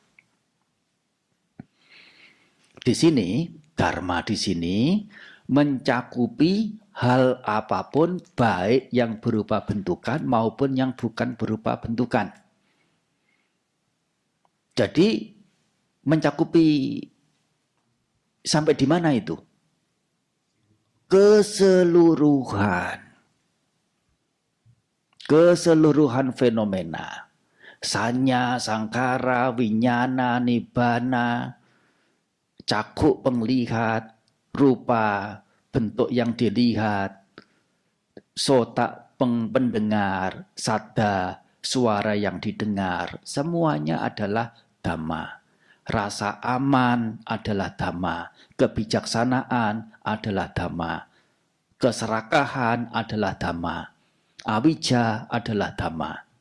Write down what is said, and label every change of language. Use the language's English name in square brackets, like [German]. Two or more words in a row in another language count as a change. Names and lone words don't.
[Indonesian] Di sini, dharma di sini mencakupi hal apapun baik yang berupa bentukan maupun yang bukan berupa bentukan. Jadi mencakupi sampai di mana itu? Keseluruhan. Keseluruhan fenomena. [Pali] Sanya, sangkara, winyana, nibbana, cakuk penglihat, rupa, [Indonesian] bentuk yang dilihat, sota pendengar, sada, suara yang didengar, semuanya adalah dhamma. Rasa aman adalah dhamma, kebijaksanaan adalah dhamma, keserakahan adalah dhamma, awija adalah dhamma.